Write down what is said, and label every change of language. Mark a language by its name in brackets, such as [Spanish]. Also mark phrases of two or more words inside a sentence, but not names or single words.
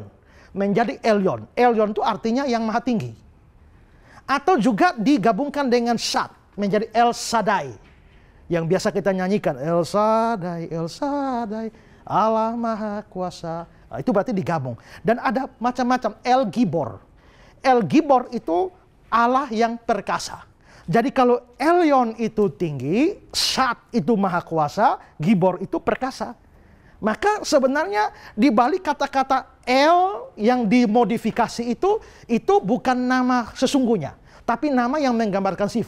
[Indonesian] Menjadi Elyon. Elyon itu artinya yang maha tinggi. Atau juga digabungkan dengan Shad. Menjadi El Shaddai. Yang biasa kita nyanyikan. El Shaddai, El Shaddai, Allah maha kuasa. Nah, itu berarti digabung. Dan ada macam-macam. El Gibor. El Gibor itu Allah yang perkasa. Jadi kalau Elyon itu tinggi, Shad itu maha kuasa, Gibor itu perkasa. Maka sebenarnya di balik kata-kata El yang dimodifikasi itu bukan nama sesungguhnya, tapi nama yang menggambarkan sifat.